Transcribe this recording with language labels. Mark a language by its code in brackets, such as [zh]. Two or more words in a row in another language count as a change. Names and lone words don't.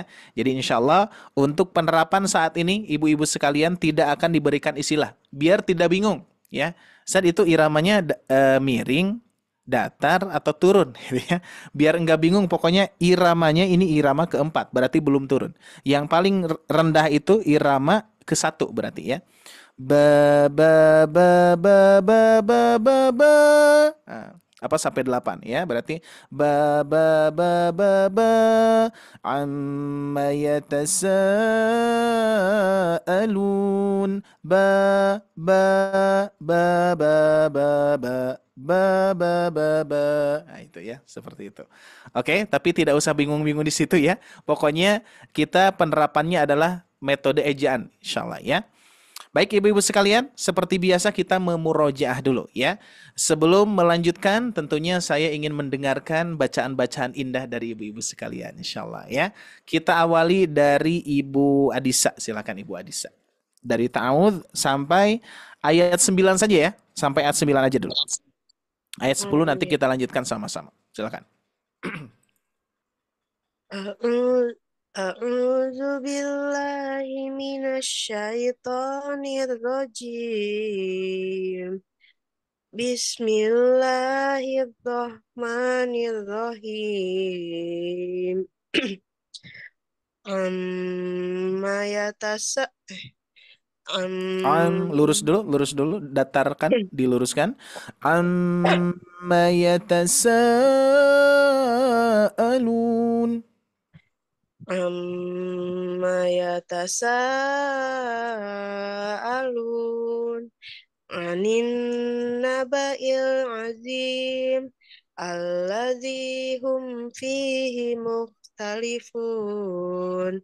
[id] Jadi [ar] إن شاء الله [id] untuk penerapan saat ini ibu-ibu sekalian tidak akan diberikan istilah, biar tidak bingung, ya. Saat itu iramanya miring, datar atau turun, gitu ya. Biar enggak bingung, pokoknya iramanya ini irama keempat, berarti belum turun. Yang paling rendah itu irama ke-1 berarti ya. Ba ba ba ba ba ba ba ba. Nah, apa sampai 8 ya, berarti ba ba ba ba ba [ar] عمَّ يتساءلون ba ba ba ba ba ba ba ba ba ba. [id] Nah, itu ya, seperti itu. Oke, tapi tidak usah bingung-bingung di situ ya. Pokoknya kita penerapannya adalah metode ejaan, insyaallah ya. Baik ibu-ibu sekalian, seperti biasa kita memurojaah dulu ya. Sebelum melanjutkan, tentunya saya ingin mendengarkan bacaan-bacaan indah dari ibu-ibu sekalian, insyaallah ya. Kita awali dari Ibu Adisa, silakan Ibu Adisa. Dari ta'awudz sampai ayat 9 saja ya, sampai ayat 9 aja dulu. Ayat 10 nanti kita lanjutkan sama-sama. Silakan. [ar] أعوذ بالله من الشيطان الرجيم. بسم الله الرحمن الرحيم. عم يتسا [id] Lurus dulu, datarkan, diluruskan. [ar] عم يتساءلون. عم يتساءلون عن النبإ العظيم الذي هم فيه مختلفون.